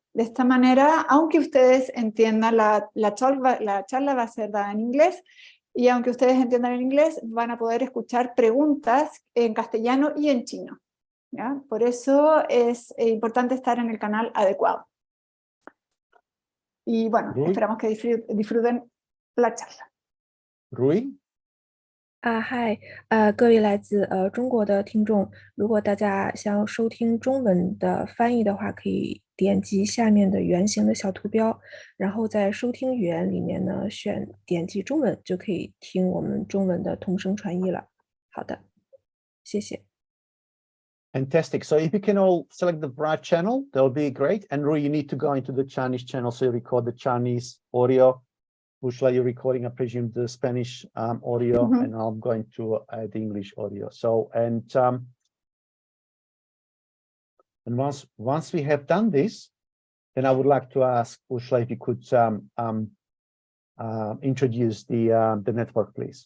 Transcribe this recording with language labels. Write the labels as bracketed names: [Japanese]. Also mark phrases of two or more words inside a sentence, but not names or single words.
[Spanish] De esta manera, aunque ustedes entiendan, la charla va a ser dada en inglés, y aunque ustedes entiendan el inglés, van a poder escuchar preguntas en castellano y en chino, ¿ya? Por eso es importante estar en el canal adecuado. Y bueno, Rui? esperamos que disfruten la charla. Rui? [Chinese] 嗨，各位来自中国的听众，如果大家想要收听中文的翻译的话，可以点击下面的圆形的小图标，然后在收听语言里面呢点击中文，就可以听我们中文的同声传译了。好的，谢谢。 [English] Fantastic. So if you can all select the right channel, that'll be great. And Rui, you need to go into the Chinese channel so you record the Chinese audio. Ursula, you're recording, I presume, the Spanish audio, and I'm going to add the English audio. So, and once we have done this, then I would like to ask Ursula if you could introduce the network, please.